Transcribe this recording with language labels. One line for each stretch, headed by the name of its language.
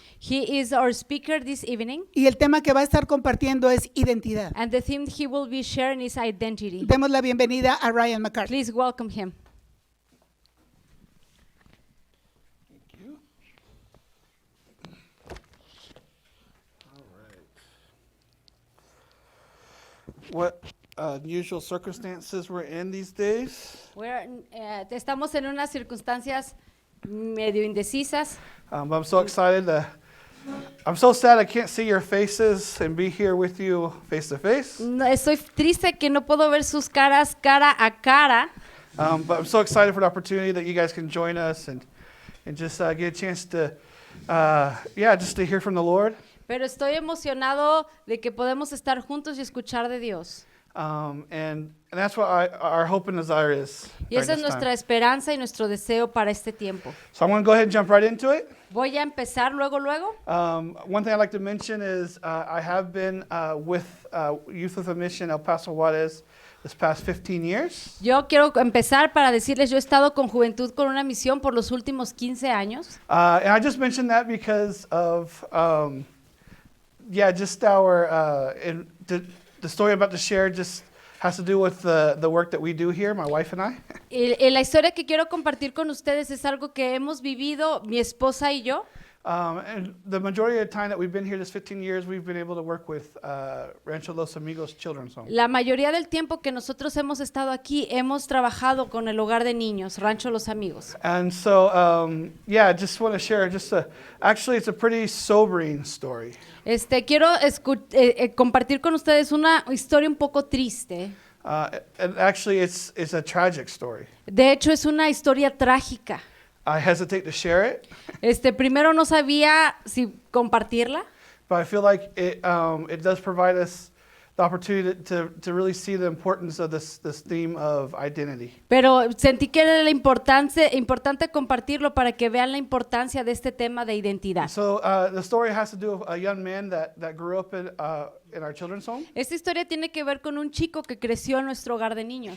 English: He is our speaker this evening,
Spanish: y el tema que va a estar compartiendo es identidad.
English: and the theme he will be sharing is identity.
Spanish: Demos la bienvenida a Ryan McCart.
English: Please welcome him. What unusual circumstances we're in these days.
Spanish: Estamos en unas circunstancias medio indecisas.
English: I'm so excited I'm so sad I can't see your faces and be here with you face to face.
Spanish: Estoy triste que no puedo ver sus caras cara a cara,
English: But I'm so excited for the opportunity that you guys can join us and just get a chance to, just to hear from the Lord.
Spanish: pero estoy emocionado de que podemos estar juntos y escuchar de Dios.
English: And that's what our hope and desire is.
Spanish: Y esa es
English: during this
Spanish: nuestra
English: time.
Spanish: esperanza y nuestro deseo para este tiempo.
English: So I'm going to go ahead and jump right into it.
Spanish: Voy a empezar luego.
English: One thing I'd like to mention is I have been with Youth with a Mission El Paso Juárez this past 15 years.
Spanish: Yo quiero empezar para decirles, yo he estado con Juventud con una Misión por los últimos 15 años.
English: And I just mentioned that because of, just our, the story I'm about to share just has to do with the work that we do here, my wife and I.
Spanish: Y la historia que quiero compartir con ustedes es algo que hemos vivido mi esposa y yo.
English: And the majority of the time that we've been here this 15 years, we've been able to work with Rancho Los Amigos Children's Home.
Spanish: La mayoría del tiempo que nosotros hemos estado aquí, hemos trabajado con el hogar de niños, Rancho Los Amigos.
English: And so, just want to share actually it's a pretty sobering story.
Spanish: Quiero compartir con ustedes una historia un poco triste.
English: And actually it's a tragic story.
Spanish: De hecho, es una historia trágica.
English: I hesitate to share it,
Spanish: Primero no sabía si compartirla,
English: but I feel like it does provide us the opportunity to really see the importance of this theme of identity.
Spanish: pero sentí que era importante compartirlo para que vean la importancia de este tema de identidad.
English: So the story has to do with a young man that grew up in our children's home.
Spanish: Esta historia tiene que ver con un chico que creció en nuestro hogar de niños.